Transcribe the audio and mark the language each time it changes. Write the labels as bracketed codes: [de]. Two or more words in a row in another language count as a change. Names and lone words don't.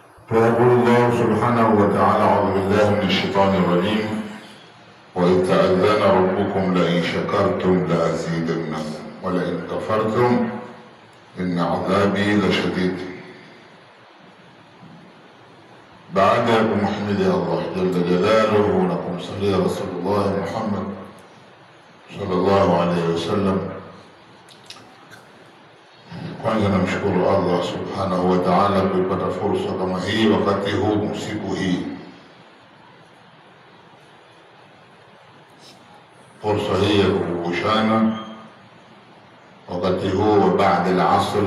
[ar] فيقول الله سبحانه وتعالى: أعوذ بالله من الشيطان الرجيم: وإذ تأذن ربكم لئن شكرتم لأزيدنكم ولئن كفرتم إن عذابي لشديد. بعد محمد الله جل جلاله ونقوم صلي رسول الله محمد صلى الله عليه وسلم. [sw] Kwanza namshukuru Allah [ar] سبحانه وتعالى [sw] kupata fursa kama hii, wakati huu, siku hii, fursa hii ya kukumbushana wakati huu wa baada al-asr.